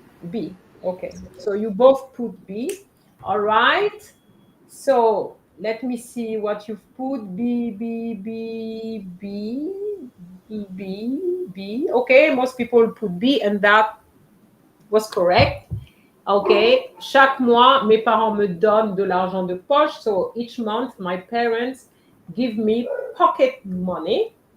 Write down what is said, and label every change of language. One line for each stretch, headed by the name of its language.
English: B. Okay. So you both put B. All right. So let me see what you've put. B, B, B, B, B, B, B. Okay. Most people put B, and that was correct. Okay.
French: Chaque mois, mes parents me donnent de l'argent de poche.
English: So each month, my parents give me pocket money.